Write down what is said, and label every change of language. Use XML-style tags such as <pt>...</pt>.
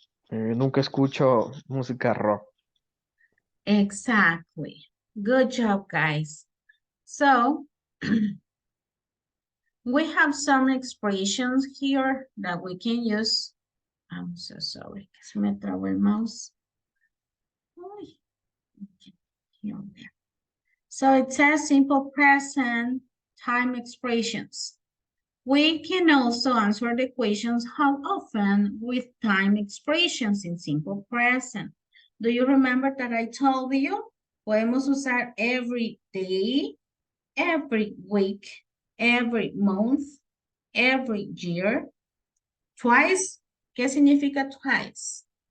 <es>Nunca escucho música rock.</es> <en>Exactly. Good job, guys. So, we have some expressions here that we can use. I'm so sorry.</en> <es>Se me trabó el mouse. Uy. Here.</es> <en>So it says simple present time expressions. We can also answer the questions how often with time expressions in simple present. Do you remember that I told you?</en> <es>Podemos usar</es> <en>every day, every week, every month, every year.</en> <es>Twice, ¿qué significa twice?</es>